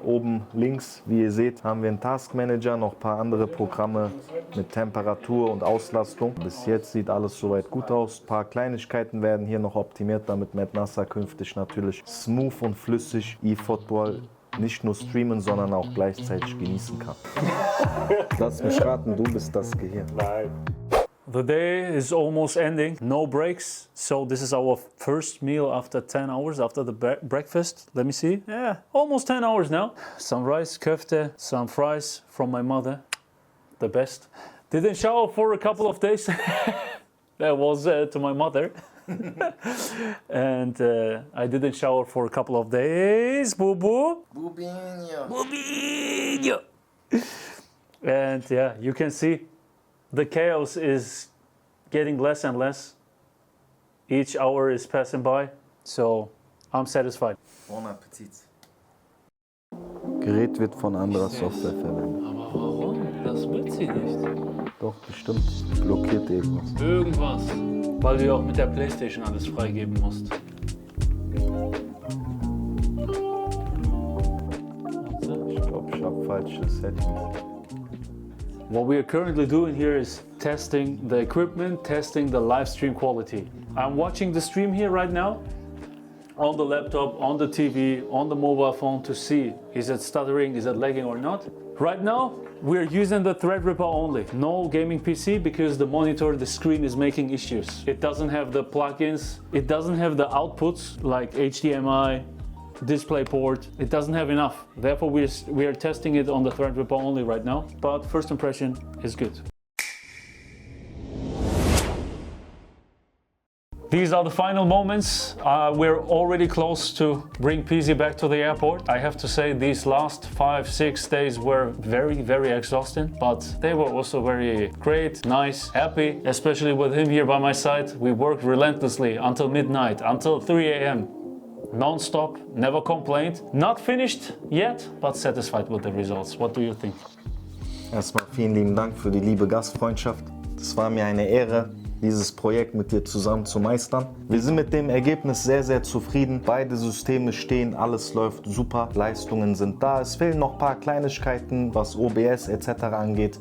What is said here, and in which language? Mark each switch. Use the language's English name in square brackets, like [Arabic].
[German] Oben links, wie ihr seht, haben wir einen Task Manager, noch ein paar andere Programme mit Temperatur und Auslastung. Bis jetzt sieht alles soweit gut aus. Ein paar Kleinigkeiten werden hier noch optimiert, damit Mednasah künftig natürlich smooth und flüssig eFootball nicht nur streamen, sondern auch gleichzeitig genießen kann. Lass mich raten, du bist das Gehirn. Nein. [English] The day is almost ending, no breaks, so this is our first meal after 10 hours, after the breakfast. Let me see, yeah, almost 10 hours now. Some rice, köfte, some fries from my mother, the best. Didn't shower for a couple of days, that was to my mother. And I didn't shower for a couple of days, boo-boo. Bubinho. Bubinho. And yeah, you can see the chaos is getting less and less. Each hour is passing by, so I'm satisfied. Bon Appetit. [German] Gerät wird von anderer Software verwendet. Aber warum? Das will sie nicht. Doch, bestimmt. Blockiert irgendwas. Irgendwas. Weil du ja auch mit der PlayStation alles freigeben musst. Ich glaube, ich habe falsche Settings. [English] What we are currently doing here is testing the equipment, testing the live stream quality. I'm watching the stream here right now on the laptop, on the TV, on the mobile phone to see is it stuttering, is it lagging or not. Right now, we're using the Threadripper only. No gaming PC because the monitor, the screen is making issues. It doesn't have the plugins, it doesn't have the outputs like HDMI, DisplayPort. It doesn't have enough. Therefore, we are testing it on the Threadripper only right now. But first impression is good. These are the final moments. We're already close to bring PC back to the airport. I have to say these last 5-6 days were very exhausting, but they were also very great, nice, happy, especially with him here by my side. We worked relentlessly until midnight, until 3 a.m. Non-stop, never complained. Not finished yet, but satisfied with the results. What do you think? [German] Erstmal vielen lieben Dank für die liebe Gastfreundschaft. Es war mir eine Ehre, dieses Projekt mit dir zusammen zu meistern. Wir sind mit dem Ergebnis sehr zufrieden. Beide Systeme stehen, alles läuft super, Leistungen sind da. Es fehlen noch ein paar Kleinigkeiten, was OBS etc. angeht.